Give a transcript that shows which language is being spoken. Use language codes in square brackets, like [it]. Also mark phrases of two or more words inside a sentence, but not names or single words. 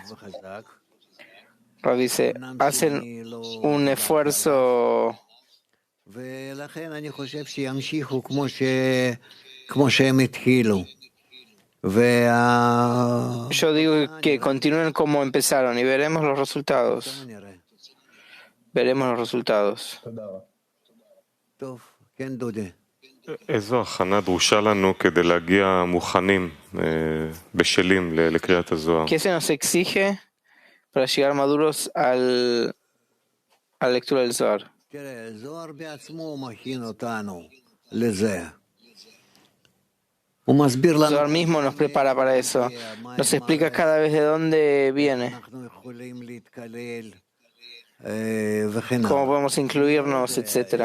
[es] Rav dice, hacen un esfuerzo. Yo digo que continúen como empezaron y veremos los resultados. Veremos los resultados. [he] איזו הכנה דרושה לנו כדי להגיע מוכנים, בשלים לקריאת הזוהר? [es] ¿Qué se nos exige para llegar maduros a la lectura del Zohar? El Zohar mismo nos prepara para eso. Nos explica cada vez de dónde viene, cómo podemos incluirnos, etc.